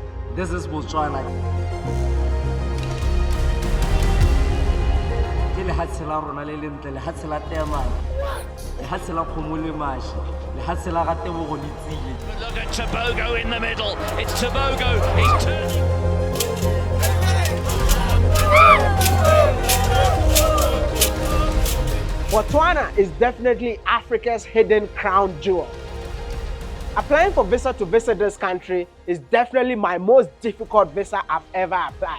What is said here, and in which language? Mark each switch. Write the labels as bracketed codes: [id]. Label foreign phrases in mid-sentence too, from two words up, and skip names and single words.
[en] This is Botswana. [tn] Ke lehatshe la rona le lentle, lehatshe la tema, lehatshe la kgomo le mashi, lehatshe la ratebogo le tsiye. [en] Look at Tobago in the middle. It's Tobago. He's turning. Botswana is definitely Africa's hidden crown jewel. Applying for visa to visit this country is definitely my most difficult visa I've ever applied.